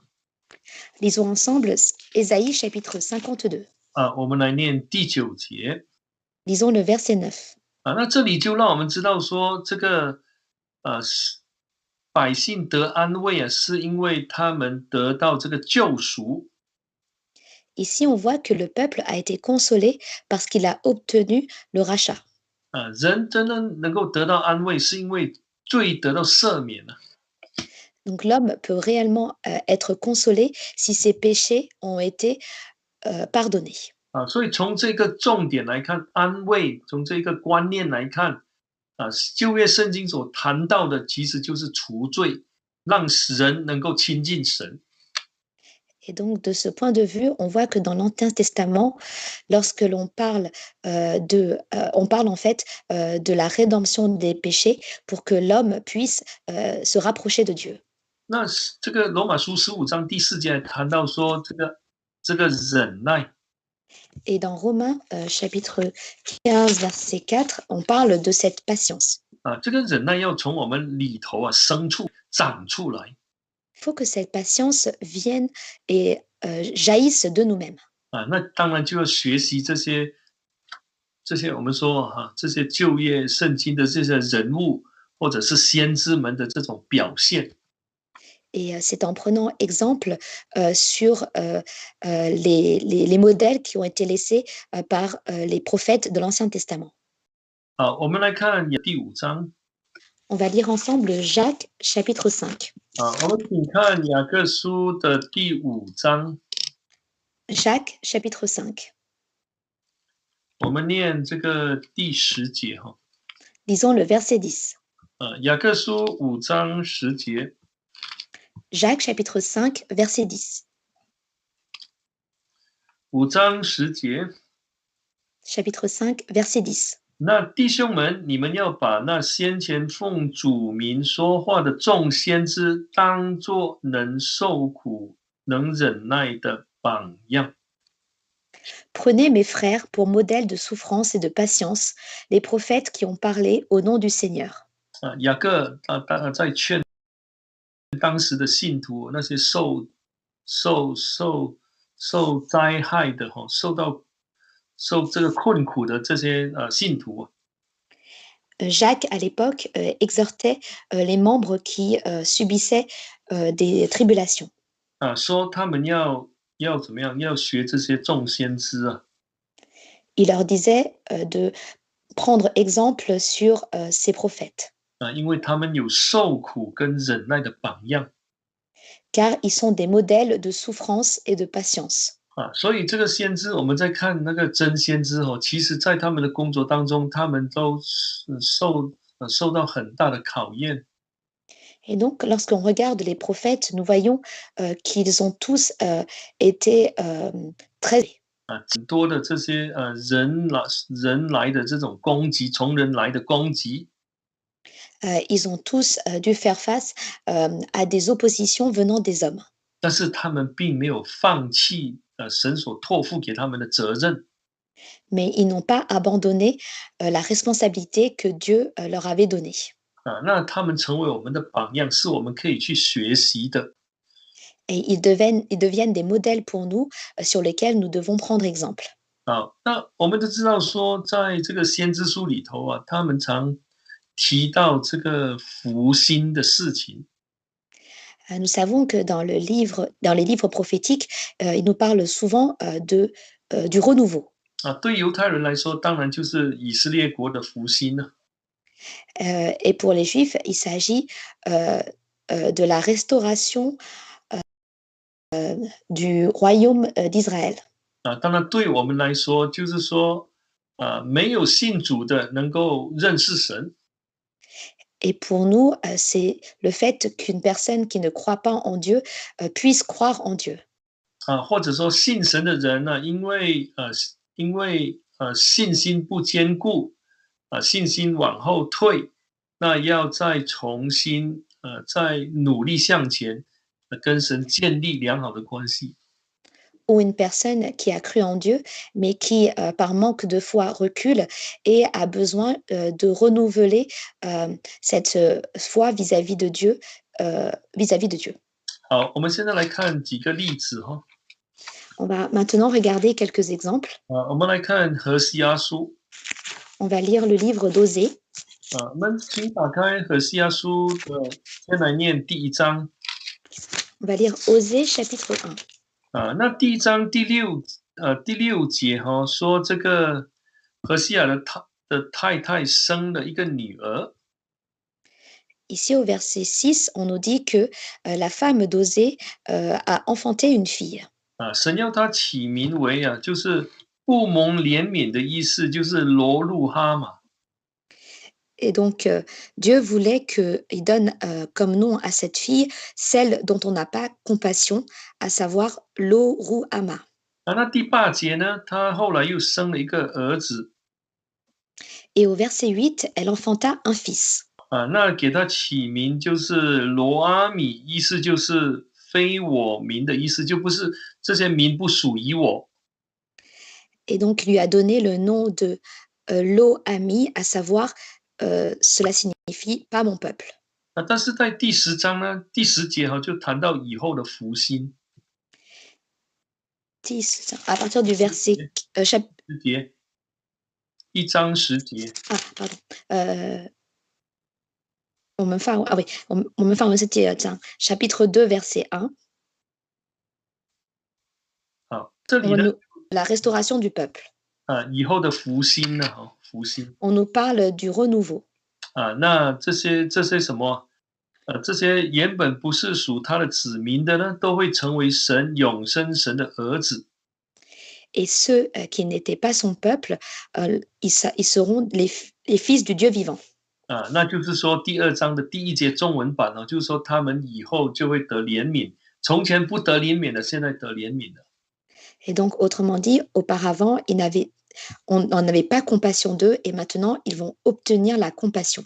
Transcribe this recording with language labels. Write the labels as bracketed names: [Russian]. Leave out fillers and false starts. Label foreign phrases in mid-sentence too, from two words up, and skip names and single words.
[French] Lisons ensemble Ésaïe chapitre 52. [Chinese] 我们来念第9节。 [French] Lisons le verset 9. [Chinese] 那这里就让我们知道说，这个百姓得安慰是因为他们得到这个救赎。 [French] Ici, on voit que le peuple a été consolé parce qu'il a obtenu le rachat. [Chinese] 人真的能够得到安慰，是因为罪得到赦免了。 [French] Donc l'homme peut réellement être consolé si ses péchés ont été pardonnés. [Chinese] 所以从这个重点来看，安慰，从这个观念来看，旧约圣经所谈到的其实就是除罪，让人能够亲近神。 [French] Et donc, de ce point de vue, on voit que dans l'Ancien Testament, lorsque l'on parle on parle en fait de la rédemption des péchés pour que l'homme puisse se rapprocher de Dieu. [Chinese] 那这个罗马书15章第4节谈到说，这个忍耐。 [French] Et dans Romains chapitre 15 verset 4, on parle de cette patience. [Chinese] 这个忍耐要从我们里头生出长出来。 [French] Il faut que cette patience vienne et jaillisse de nous-mêmes. [Chinese] 那当然就要学习这些我们说这些旧约圣经的这些人物或者是先知们的这种表现。 [French] Et c'est en prenant exemple sur les modèles qui ont été laissés par les prophètes de l'Ancien Testament. [Chinese] 我们来看第5章。 [French] On va lire ensemble Jacques chapitre 5. [Chinese] 我们请看雅各书的第5章。 [French] Jacques chapitre 5. [Chinese] 我们念这个第10节 [French] Lisons le verset 10. [Chinese] 雅各书5章10节。 [French] Jacques chapitre 5 verset 10. [Chinese] 5章10节。 [French] Chapitre 5 verset 10. [Chinese] 那弟兄们，你们要把那先前奉主名说话的众先知，当作能受苦、能忍耐的榜样。 [French] Prenez, mes frères, pour modèle de souffrance et de patience, les prophètes qui ont parlé au nom du Seigneur. [Chinese] 雅各在劝当时的信徒，那些受灾害的哈，受这个困苦的这些信徒啊， [French] Jacques, à l'époque, exhortait les membres qui subissaient des tribulations. [Chinese] 说他们要怎么样，要学这些众先知啊， [French] Il leur disait de prendre exemple sur ces prophètes, [Chinese] 因为他们有受苦跟忍耐的榜样。 [French] car ils sont des modèles de souffrance et de patience. [Chinese] 所以这个先知，我们在看那个真先知哦，其实在他们的工作当中，他们都是受到很大的考验。 [French] Et donc, lorsqu'on regarde les prophètes, nous voyons qu'ils ont tous été très... [Chinese] 很多的这些人来的这种攻击，从人来的攻击， [French] ils ont tous dû faire face à des oppositions venant des hommes. [Chinese] 但是他们并没有放弃神所托付给他们的责任。 [French] Mais ils n'ont pas abandonné la responsabilité que Dieu leur avait donnée. [Chinese] 那他们成为我们的榜样，是我们可以去学习的。 [French] Et ils deviennent des modèles pour nous sur lesquels nous devons prendre exemple. [Chinese] 那我们都知道说，在这个先知书里头啊，他们常提到这个福音的事情。 [French] Nous savons que dans les livres prophétiques, ils nous parlent souvent du renouveau. [Chinese] 对犹太人来说，当然就是以色列国的福音了。 [French] Et pour les Juifs, il s'agit de la restauration du royaume d'Israël. [Chinese] 当然对我们来说，就是说，没有信主的能够认识神。 [French] Et pour nous, c'est le fait qu'une personne qui ne croit pas en Dieu puisse croire en Dieu. [Chinese] 或者说信神的人呢，因为信心不坚固，信心往后退，那要再重新再努力向前，跟神建立良好的关系。 [French] Ou une personne qui a cru en Dieu, mais qui, par manque de foi, recule et a besoin de renouveler cette foi vis-à-vis de Dieu, vis-à-vis de Dieu. [Chinese] 好，我们现在来看几个例子哈。 [French] On va maintenant regarder quelques exemples. [Chinese] 我们来看何西阿书。 [French] On va lire le livre d'Osée. [Chinese] 我们请打开何西阿书的，先来念第1章。 [French] On va lire Osée chapitre 1. [Chinese] 那第1章第6节哈，说这个何西亚的太太生了一个女儿。 [French] Ici, au verset 6, on nous dit que la femme d'Osée a enfanté une fille. [Chinese] 神要她起名为就是不蒙怜悯的意思，就是罗路哈嘛。 [French] Et donc, Dieu voulait qu'il donne comme nom à cette fille celle dont on n'a pas compassion, à savoir Lo-Ruhama. [Chinese] 那第8节呢，她后来又生了一个儿子。 [French] Et au verset 8, elle enfanta un fils. [Chinese] 那给他起名就是罗阿米，意思就是非我民的意思，就不是这些民不属于我。 [French] Et donc, il lui a donné le nom de Lo-Ami, à savoir, cela signifie pas mon peuple. [Chinese] 但是在第10章呢，第10节就谈到以后的福星。 [French] À partir du verset [Chinese] 10 节，1章10节。 pardon. 我们范文是第2章 [French] chapitre 2 verset 1. [Chinese] 这里呢 [French] la restauration du peuple. [Chinese] 以后的福星呢，福星。 [French] On nous parle du renouveau. [Chinese] 那这些什么？这些原本不是属他的子民的呢，都会成为神永生神的儿子。 [French] Et ceux qui n'étaient pas son peuple, ils seront les fils du Dieu vivant. [Chinese] 那就是说第2章的第1节中文版就是说他们以后就会得怜悯，从前不得怜悯的，现在得怜悯了。 [French] Et donc, autrement dit, auparavant, ils on n'avait pas compassion d'eux et maintenant ils vont obtenir la compassion.